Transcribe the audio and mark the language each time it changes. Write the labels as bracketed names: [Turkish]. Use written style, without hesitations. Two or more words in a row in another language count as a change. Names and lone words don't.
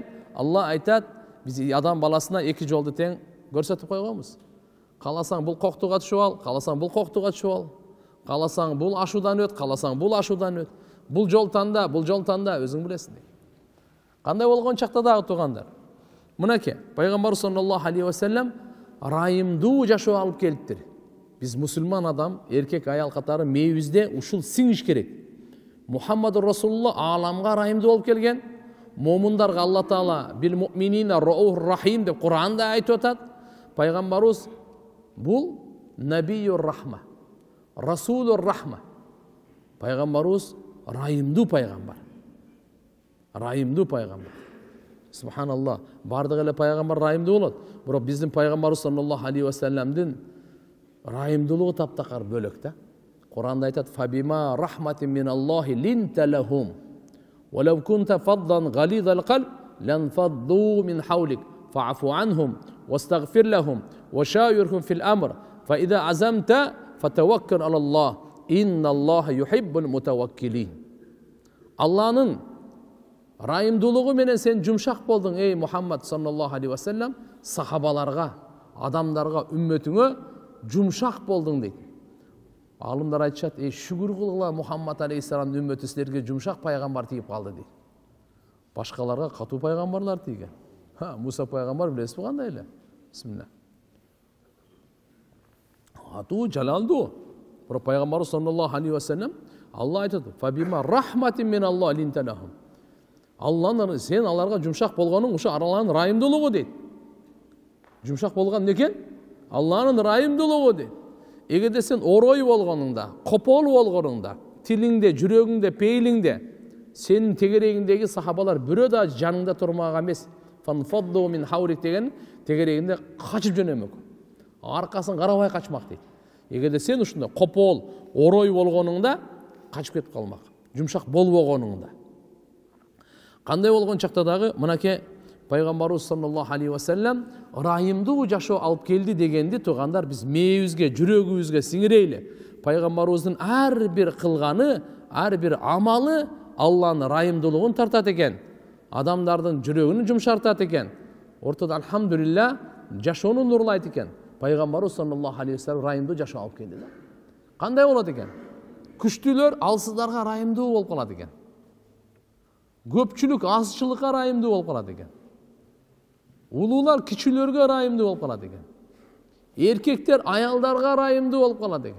[Kyrgyz] Алла айтат, биз адам баласына эки жолду тең көрсөтүп койгонбуз. Каласаң бул коктуга түшүп ал, каласаң бул коктуга түшүп ал. Каласаң бул ашуудан өт, каласаң бул ашуудан өт. Бул жол танда, өзүң билесиң. Кандай болгон чакта дагы туугандар. Мынакей, пайгамбарыбыз [Arabic] صلى الله عليه وسلم [Kyrgyz] райымдуу жашоо алып келиптир. Биз мусулман адам, эркек аял катары мээбизде ушул сиңиш керек. [Arabic] محمد رسول الله [Kyrgyz] ааламга райымдуу болуп келген. Момундарга Алла Таала [Arabic] بالمؤمنين رؤوف رحيم [Kyrgyz] деп Кур'анда айтып атат. Пайгамбарыбыз бул [Arabic] نبي الرحمة، رسول الرحمة. [Kyrgyz] Пайгамбарыбыз райымдуу пайгамбар. Райымдуу пайгамбар. Субханалла, бардық эле пайгамбар райымдуу болот. Бирок биздин пайгамбарыбыз [Arabic] صلى الله عليه وسلمдын [Kyrgyz] райымдуулугу таптакыр бөлөк да. Куранда айтат: [Arabic] "فبما رحمة من الله لنت لهم ولو كنت فظا غليظ القلب لانفضوا من حولك فاعف عنهم واستغفر لهم وشاورهم في الأمر فإذا عزمت فتوكل على الله إن الله يحب المتوكلين." [Kyrgyz] Алланын райымдуулугу менен сен жумшак болдуң, [Arabic] ey Muhammad صلى الله عليه وسلم, [Kyrgyz] сахабаларга, адамдарга, үммөтүңө жумшак болдуң дейт. Алымдар айтышат: "Ey шүгүр кылгыла, Muhammad алейхиссаламдын үммөтү силерге жумшак пайгамбар тийип калды" дейт. Башкаларга катуу пайгамбарлар тийген. Муса пайгамбар билесизби кандай эле? Бисмилlah. Катуу, жалалдуу. Бирок пайгамбар [Arabic] صلى الله عليه وسلم [Kyrgyz] Алла айтат: [Arabic] "فبما رحمة من الله لنت لهم." [Kyrgyz] Алланын сен аларга жумшак болгонуң ушу араларынын райымдуулугу дейт. Жумшак болгон эмне экен? Алланын райымдуулугу дейт. Эгерде сен орой болгонуңда, копол болгонуңда, тилиңде, жүрөгүңдө, пейлиңде сенин тегерегиңдеги сахабалар бирөө да жаныңда турмага эмес, [Arabic] فانفضوا من حولك [Kyrgyz] деген тегерегинде качып жөнөмөк. Аркасын карабай качмак дейт. Эгерде сен ушундай копол, орой болгонуңда качып кетип калмак. Жумшак болбогонуңда. Кандай болгон чакта дагы мынакей пайгамбарыбыз [Arabic] صلى الله عليه وسلم [Kyrgyz] райымдуу жашоо алып келди дегенди туугандар биз мээбизге, жүрөгүбүзгө сиңирейли. Пайгамбарыбыздын ар бир кылганы, ар бир амалы Алланын райымдуулугун тартат экен. Адамдардын жүрөгүн жумшартат экен. Ортодо алхамдулилла жашоону нурлайт экен. Пайгамбарыбыз [Arabic] صلى الله عليه وسلم [Kyrgyz] райымдуу жашоо алып келди да. Кандай болот экен? Күчтүүлөр алсыздарга райымдуу болуп калат экен. Көпчүлүк азчылыкка райымдуу болуп калат экен. Улуулар кичүүлөргө райымдуу болуп калат экен. Эркектер аялдарга райымдуу болуп калат экен.